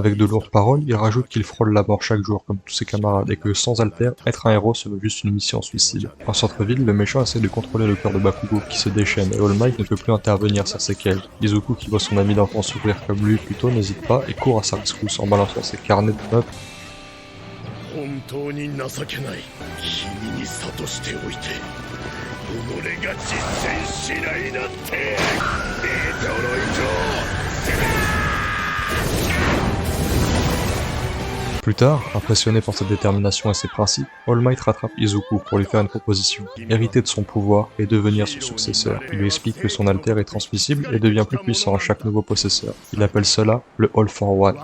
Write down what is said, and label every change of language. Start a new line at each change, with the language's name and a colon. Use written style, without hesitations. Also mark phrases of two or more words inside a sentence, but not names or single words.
French: Avec de lourdes paroles, il rajoute qu'il frôle la mort chaque jour, comme tous ses camarades, et que sans Alter, être un héros serait juste une mission suicide. En centre-ville, le méchant essaie de contrôler le cœur de Bakugo, qui se déchaîne, et All Might ne peut plus intervenir sur ses séquelles. Izuku, qui voit son ami d'enfance souffrir comme lui plutôt, n'hésite pas, et court à sa rescousse en balançant ses carnets de notes.
Japanese: 本当に情けない君に諭しておいて己が実践しないなんてデトロイト攻め
French: Plus tard, impressionné par sa détermination et ses principes, All Might rattrape Izuku pour lui faire une proposition, hériter de son pouvoir et devenir son successeur. Il lui explique que son alter est transmissible et devient plus puissant à chaque nouveau possesseur. Il appelle cela le All for One.